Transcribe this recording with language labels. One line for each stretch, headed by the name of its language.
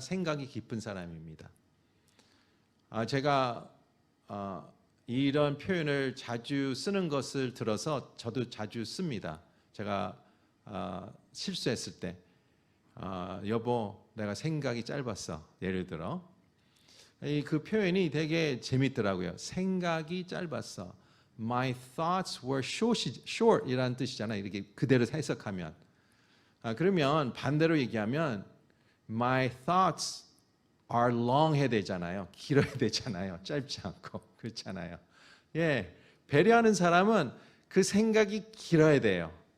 Korean: 생각이 깊은 사람입니다. 제가 이런 표현을 자주 쓰는 것을 들어서 저도 자주 씁니다. 제가 실수했을 때 여보 내가 생각이 짧았어. 예를 들어 그 표현이 되게 재밌더라고요. 생각이 짧았어.
English: My thoughts were short
Korean: 이라는 뜻이잖아요. 이렇게 그대로 해석하면 그러면 반대로 얘기하면
English: My thoughts are long
Korean: 해야 되잖아요. 길어야 되잖아요. 짧지 않고 그렇잖아요. 예, 배려하는 사람은 그 생각이 길어야 돼요.